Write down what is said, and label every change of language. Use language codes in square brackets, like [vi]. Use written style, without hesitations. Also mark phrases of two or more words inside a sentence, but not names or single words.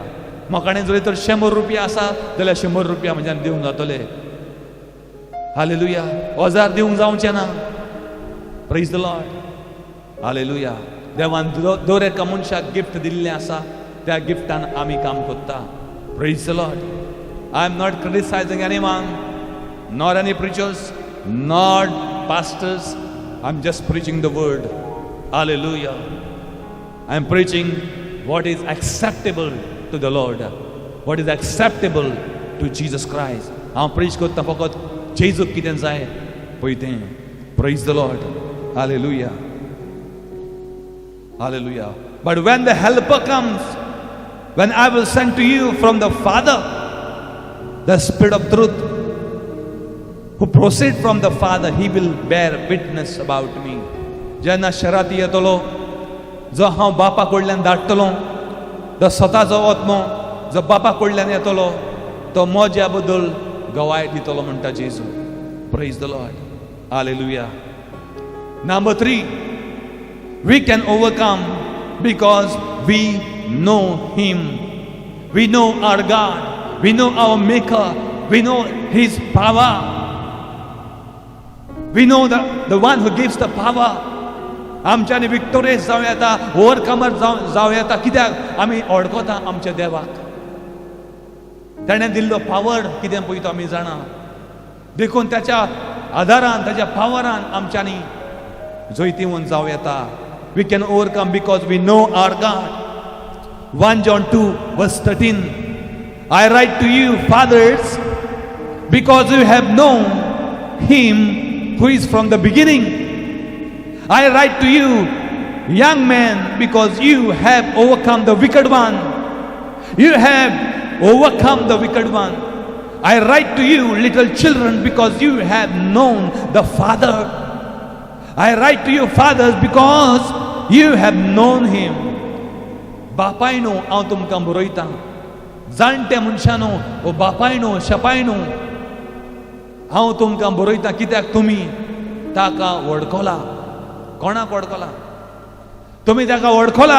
[kok] मोकाणें जरी तर 100 रुपया आसा जाल्यार 100 रुपया म्हज्यान दिवंक जातले. हालेलुया. 1000 दिवंक जावचें ना. [en] praise the Lord. हालेलुया. [kok] देवान दर एका मनशाक गिफ्ट दिल्लें आसा, त्या गिफ्टान आमी काम करता. [en] praise the Lord. I am not criticizing anyone, nor any preachers, nor pastors. I'm just preaching the word. Hallelujah. I'm preaching what is acceptable to the Lord, what is acceptable to Jesus Christ. I'm preach [kok] करता फकत जेजूक कितें जाय पळय तें. [en] Praise the Lord. Hallelujah. Hallelujah. But when the helper comes, when I will send to you from the Father, the Spirit of truth, who proceed from the Father, he will bear witness about me. [kok] जेन्ना शराती येतलो, जो हांव बापा कडल्यान धाडटलो, जो स्वताचो आत्मो जो बापा कडल्यान येतलो, तो म्हज्या बद्दल गवाय दितलो म्हणटा जेजू. [en] praise the Lord. हालेलुया. Number 3, we can overcome because we know him. We know our God. We know our Maker. We know his power. We know the one who gives the power. [kok] आमच्यानी विक्टोरियस जावं येता, ओवरकमर जावं येता. कित्याक आमी ओळखता आमच्या देवाक. ताणें दिल्लो पावर कितें पळय तो आमी जाणा. देखून त्याच्या आदारान, त्याच्या पावरान आमच्यानी जैतिवंत जावं येता. [en] We can overcome because we know our God. 1 John 2 verse 13. I write to you, fathers, because you have known him who is from the beginning. I write to you, young men, because you have overcome the wicked one. You have overcome the wicked one. I write to you, little children, because you have known the Father. I write to you, fathers, because you have known him. [kok] बापायनो हांव तुमकां बरयतां. जाणटे मनशानो, ओ बापायनो, शेपायनो, हांव तुमकां बरयतां. कित्याक तुमी ताका वळखला. कोणाक वळखला? तुमी ताका वळखला.